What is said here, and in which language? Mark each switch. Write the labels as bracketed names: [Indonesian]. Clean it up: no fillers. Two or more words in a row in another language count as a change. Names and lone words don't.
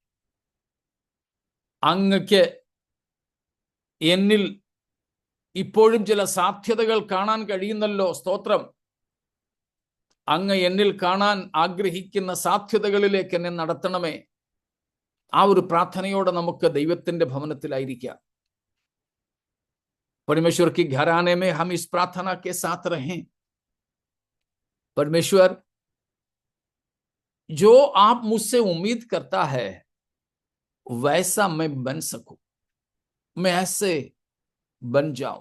[Malayalam] അങ്ങക്ക് എന്നിൽ ഇപ്പോഴും ചില സാധ്യതകൾ കാണാൻ കഴിയുന്നല്ലോ, സ്തോത്രം. അങ്ങ് എന്നിൽ കാണാൻ ആഗ്രഹിക്കുന്ന സാധ്യതകളിലേക്ക് എന്നെ നടത്തണമേ. ആ ഒരു പ്രാർത്ഥനയോടെ നമുക്ക് ദൈവത്തിന്റെ ഭവനത്തിലായിരിക്കാം. [Hindi] परमेश्वर के घराने में हम इस प्रार्थना के साथ रहें, परमेश्वर जो आप मुझसे उम्मीद करता है वैसा मैं बन सकूं, मैं ऐसे बन जाऊं।